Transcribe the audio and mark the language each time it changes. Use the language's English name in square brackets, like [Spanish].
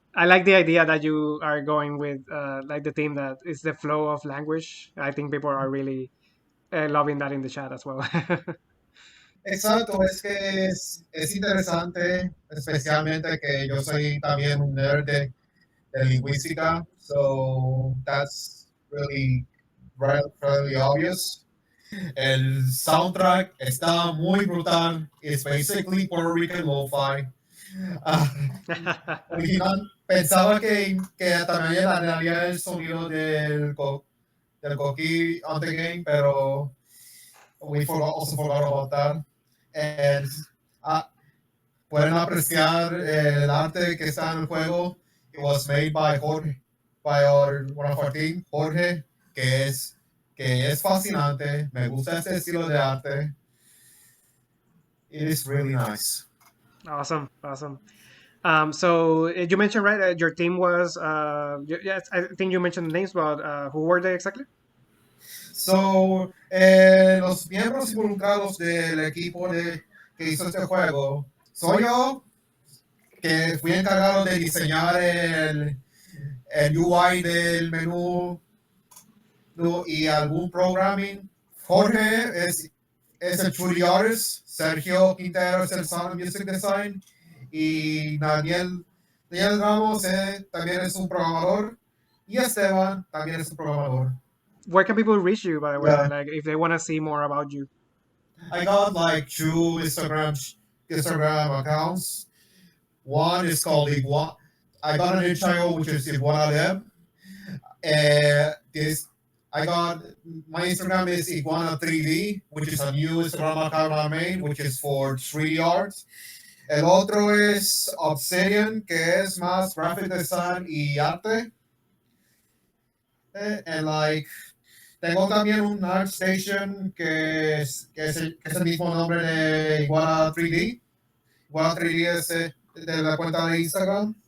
[English] I like the idea that you are going with like the theme that is the flow of language. I think people are really loving that in the chat as well. [Spanish] Exacto, es que es interesante, especialmente que yo soy también un nerd de lingüística, [English] so that's really obvious. [Spanish] El soundtrack está muy brutal. [English] It's basically Puerto Rican lo-fi. [Spanish] Original, pensaba que también daría el sonido del coquí [English] on the game, [Spanish] pero [English] also forgot about that. [Spanish] And uh, pueden apreciar el arte que está en el juego. [English] It was made by Jorge, one of our team, Jorge, [Spanish] que es fascinante. Me gusta este estilo de arte. [English] It is really nice. Awesome. So you mentioned, right, your team was yes, I think you mentioned the names, but who were they exactly? [Spanish] So, los miembros involucrados del equipo que hizo este juego soy yo, que fui encargado de diseñar el UI del menú y algún programming. Jorge es el 3D artist, Sergio Quintero es el sound and music design y Daniel Ramos también es un programador y Esteban también es un programador. [English] Where can people reach you, by the way? Yeah. Like if they want to see more about you. I got like two Instagram accounts. One is called Iguana. I got an HIO which is Iguana Deb. My Instagram is Iguana 3D, which is a new Instagram account I made, which is for 3D art. [Spanish] El otro es Obsidian, que es más graphic design y arte. [English] And like, [Spanish] tengo también un ArtStation que es el mismo nombre de Iguana 3D. Iguana 3D es de la cuenta de Instagram.